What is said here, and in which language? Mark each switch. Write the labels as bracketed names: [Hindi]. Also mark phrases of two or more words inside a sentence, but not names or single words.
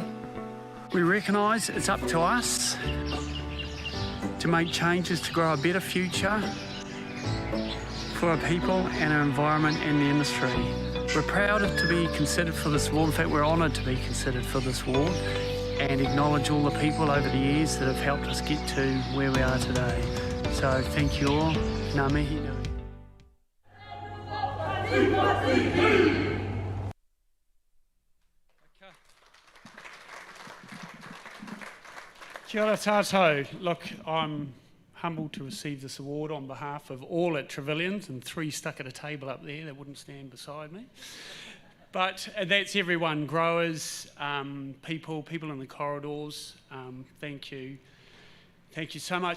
[English] We recognise it's up to us to make changes to grow a better future for our people and our environment and the industry. We're proud to be considered for this award. In fact, we're honoured to be considered for this award and acknowledge all the people over the years that have helped us get to where we are today. So thank you all. [Māori] Ngā mihi nui. Kia ora tātou. [English] Look, I'm humbled to receive this award on behalf of all at Trevilians, and 3 stuck at a table up there that wouldn't stand beside me. But that's everyone, growers, people in the corridors. Thank you. Thank you so much.